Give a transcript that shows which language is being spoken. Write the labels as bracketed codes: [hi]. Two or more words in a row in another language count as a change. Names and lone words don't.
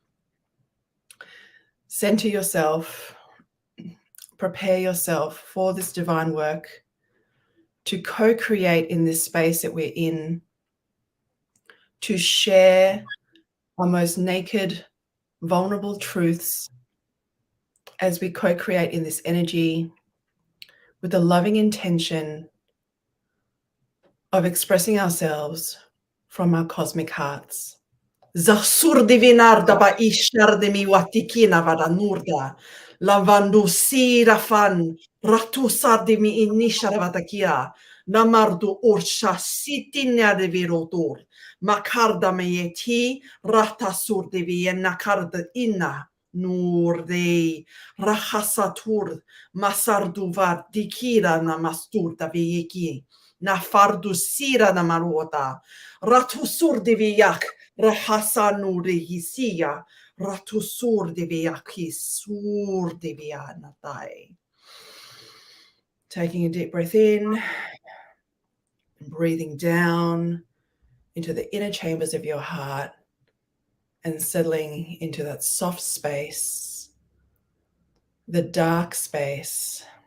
[en] Center yourself, prepare yourself for this divine work, to co-create in this space that we're in, to share our most naked, vulnerable truths as we co-create in this energy with the loving intention of expressing ourselves from our cosmic hearts. Zasur divinarda ba ishar de mi watikina vada nurda, lavandu sirafan, ratu sardimi inishara vatakia, namardu ursha sitinya de virotur, makarda meyeti, rata sur de vienna karda inna, nurde, rahasatur, masarduvar dikira namasturda veyeki, na fardu sira namarota, ratu sur de viyak, Rahasanu rehisia, Taking a deep breath in and breathing down into the inner chambers of your heart and settling into that soft space, the dark space,